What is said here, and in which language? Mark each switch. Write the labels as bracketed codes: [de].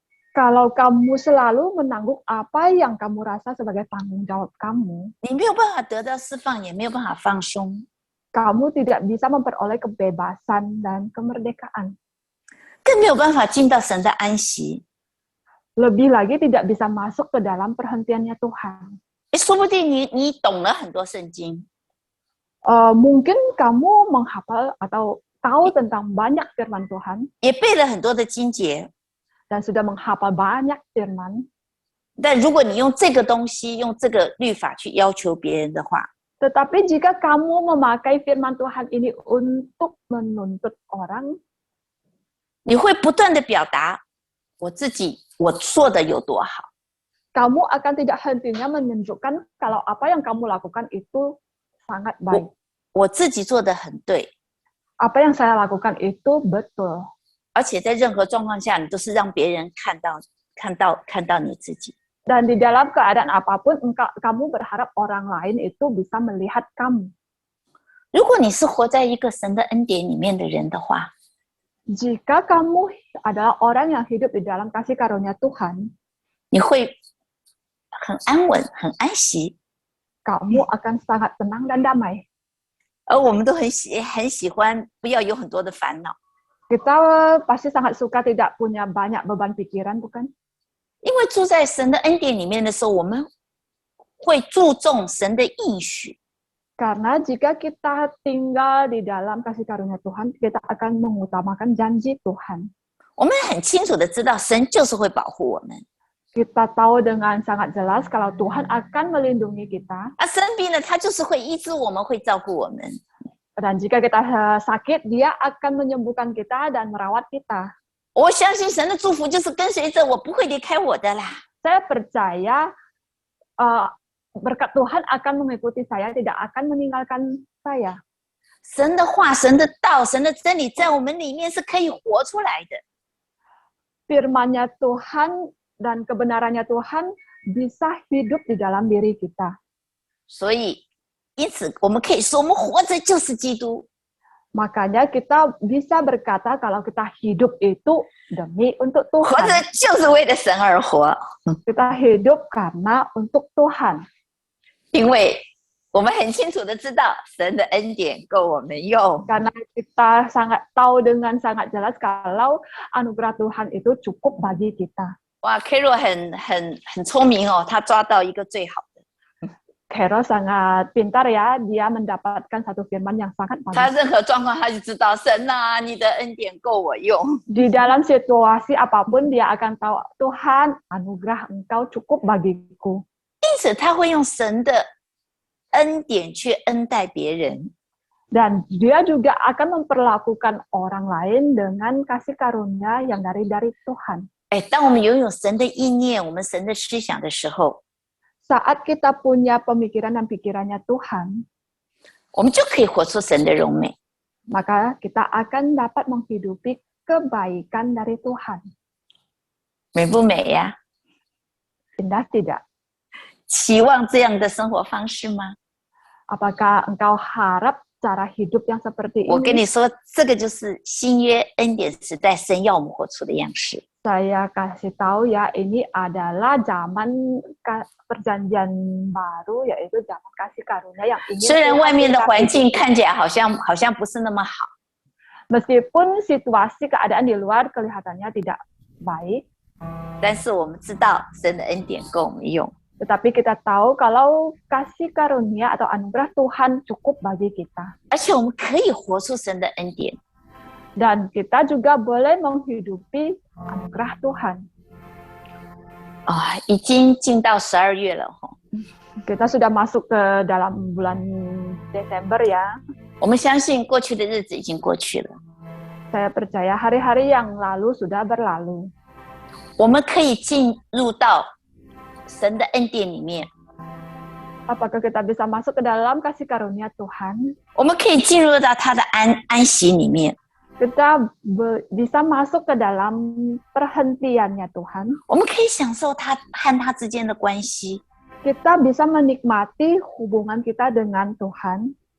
[id] Kalau kamu selalu menanggung apa yang kamu rasa sebagai tanggung jawab kamu, [zh] 你没有办法得到释放，也没有办法放松， [id] kamu tidak bisa memperoleh kebebasan dan kemerdekaan. [zh] 更没有办法进到神的安息。 [id] Lebih lagi tidak bisa masuk ke dalam perhentiannya Tuhan. [zh] 说不定你懂了很多圣经， [id] Mungkin kamu menghafal atau tahu tentang banyak firman Tuhan [zh] 也背了很多的经节， [id] dan sudah menghafal banyak firman. [zh] 但如果你用这个东西，用这个律法去要求别人的话， [id] Tetapi jika kamu memakai firman Tuhan ini untuk menuntut orang, [zh] 你会不断的表达我自己我做的有多好， [id] kamu akan tidak hentinya menunjukkan kalau apa yang kamu lakukan itu sangat baik. [zh] 我自己做的很对， [id] Apa yang saya lakukan itu betul. [zh] 而且在任何状况下，你都是让别人看到你自己。 [id] Dan di dalam keadaan apapun, kamu berharap orang lain itu bisa melihat kamu. [zh] 如果你是活在一个神的恩典里面的人的话， [id] Jika kamu adalah orang yang hidup di dalam kasih karunia Tuhan, [zh] 你会很安稳、很安息， [id] kamu akan sangat tenang dan damai. [zh] 而我们都很喜欢不要有很多的烦恼， [id] Kita pasti sangat suka tidak punya banyak beban pikiran, bukan? [zh] 因为住在神的恩典里面的时候，我们会注重神的应许。 [id] Karena jika kita tinggal di dalam kasih karunia Tuhan, kita akan mengutamakan janji Tuhan. [zh] 我们很清楚的知道，神就是会保护我们。 [id] Kita tahu dengan sangat jelas kalau Tuhan akan melindungi kita. [zh] 生病了，他就是会医治我们，会照顾我们。 [id] Dan jika kita sakit, dia akan menyembuhkan kita dan merawat kita. [zh] 我相信神的祝福就是跟随着我，不会离开我的啦。 [id] Saya percaya berkat Tuhan akan mengikuti saya, tidak akan meninggalkan saya. [zh] 神的话、神的道、神的真理在我们里面是可以活出来的。 [id] Firman-Nya Tuhan dan kebenarannya Tuhan bisa hidup di dalam diri kita. [zh] 所以，因此我们可以说，我们活着就是基督。 [id] Makanya kita bisa berkata kalau kita hidup itu demi untuk [zh] 活着 [id] Tuhan. [zh] 就是为了神而活， [id] Kita hidup karena untuk Tuhan. [zh] 因为我们很清楚的知道神的恩典够我们用。 [id] Karena kita sangat tahu dengan sangat jelas kalau anugerah Tuhan itu cukup bagi kita. [zh] 哇 ，Carol 很聪明哦，他抓到一个最好的。 [id] Carol sangat pintar ya, dia mendapatkan satu firman yang sangat [zh] 他 [id] bagus. [zh] 任何状况他就知道神啊，你的恩典够我用。 [id] Di dalam situasi apapun dia akan tahu, Tuhan, anugerah Engkau cukup bagiku. [zh] 因此他会用神的恩典去恩待别人。 [id] Dan dia juga akan memperlakukan orang lain dengan kasih karunia yang dari Tuhan. [zh] 当我们拥有神的意念，我们神的思想的时候， [id] Saat kita punya pemikiran dan pikirannya Tuhan, [zh] 我们就可以活出神的荣美。 [id] maka kita akan dapat menghidupi kebaikan dari Tuhan. [zh] 美不美呀？ [id] Indah tidak? [zh] 期望这样的生活方式吗？ [id] Apakah engkau harap cara hidup yang seperti [zh] 我跟 [id] ini? [zh] 你说，这个就是新约恩典时代神要我们活出的样式。 [id] Saya kasih tahu ya, ini adalah zaman perjanjian baru, yaitu zaman kasih karunia yang ingin [zh] 虽然外面的 [id] kita [zh] 环境 [id] hidupi. [zh] 看起来好像不是那么好， [id] Meskipun situasi keadaan di luar kelihatannya tidak baik, [zh] 但是我们知道神的恩典够我们用。 [id] tetapi kita tahu kalau kasih karunia atau anugerah Tuhan cukup bagi kita. [zh] 而且我们可以活出神的恩典。 [id] Dan kita juga boleh menghidupi anugerah Tuhan. [zh] 已经进到12月了哈。 [id] Kita sudah masuk ke dalam bulan Desember ya. [zh] 我们相信过去的日子已经过去了， [id] Saya percaya hari-hari yang lalu sudah berlalu. [zh] 我们可以进入到神的恩典里面， [id] Apakah kita bisa masuk ke dalam kasih karunia Tuhan? [zh] 我们可以进入到他的安息里面， [id] Kita bisa masuk ke dalam perhentiannya Tuhan. [zh] 我们可以享受他和他之间的关系。 [id] Kita bisa menikmati hubungan kita dengan Tuhan.